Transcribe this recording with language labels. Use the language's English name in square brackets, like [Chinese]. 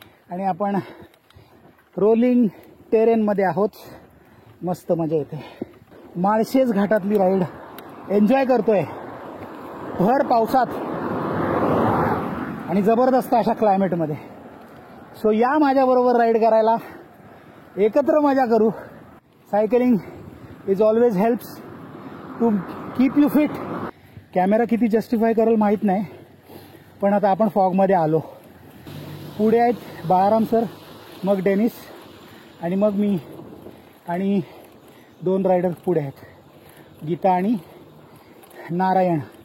[Marathi] आणि आपण रोलिंग टेरेनमध्ये आहोत. मस्त मजा येते. माळशेज घाटातली राईड एन्जॉय करतोय भर पावसात आणि जबरदस्त अशा क्लायमेटमध्ये. सो या माझ्याबरोबर राईड करायला, एकत्र मजा करू. [English] Cycling is always helps to keep you fit. [Marathi] Camera किती जस्टिफाय करेल माहीत नाही, पण आता आपण फॉगमध्ये आलो. पुढे आहेत बाळाराम सर, मग डेनिस आणि मग मी आणि 2 रायडर पुढे आहेत, गीता आणि नारायण.